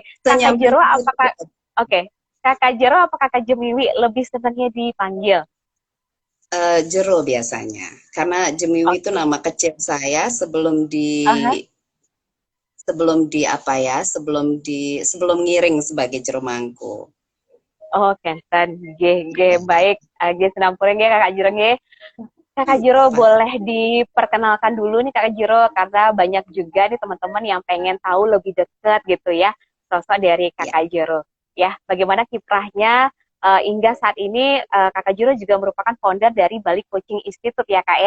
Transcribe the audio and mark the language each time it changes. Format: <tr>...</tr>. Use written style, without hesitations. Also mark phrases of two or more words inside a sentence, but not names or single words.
<id>Kakak Jero apakah Kakak Jero apa Kakak Jemiwi lebih senangnya dipanggil? Jero biasanya. Karena Jemiwi itu nama kecil saya sebelum ngiring sebagai Jero Mangku.</id> <ban>Oh, kenten. Nggih, baik. Nggih senampure nggih Kakak Jero nggih.</ban> <id>Kakak Jero boleh diperkenalkan dulu nih Kakak Jero, karena banyak juga nih teman-teman yang pengen tahu lebih dekat gitu ya sosok dari Kakak Jero. Ya, bagaimana kiprahnya hingga saat ini Kakak Jero juga merupakan founder dari Bali Coaching Institute ya Kak ya?</id>